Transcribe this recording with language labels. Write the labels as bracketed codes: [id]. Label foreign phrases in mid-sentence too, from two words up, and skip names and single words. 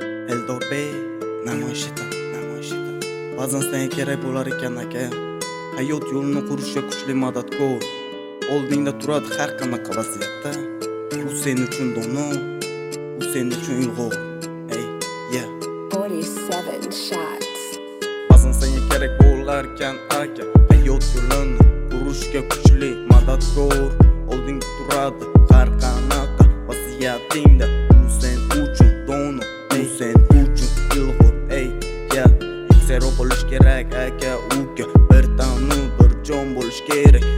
[uz] Eldor Bey, namoyish etim, namoyish etim. Ba'zan senga kerak bo'lar ekan, aka. Hayot yo'lini qurishga kuchli madadkor. Oldingda turadi har qanaqa vaziyatda. U sen uchun dono, u sen uchun ilg'or. Ey, [en] yeah. Forty-seven shots. [uz] Ba'zan senga kerak bo'larkan, aka. Hayot yo'lini qurishga kuchli madadkor. Oldingda turadi har qanaqa vaziyatingda. U sen uchun dono, u sen uchun ilg'or. Ey, yeah. Yuksekroq bo'lish kerak, aka, uka. Bir tanu, bir jon bo'lish kerak.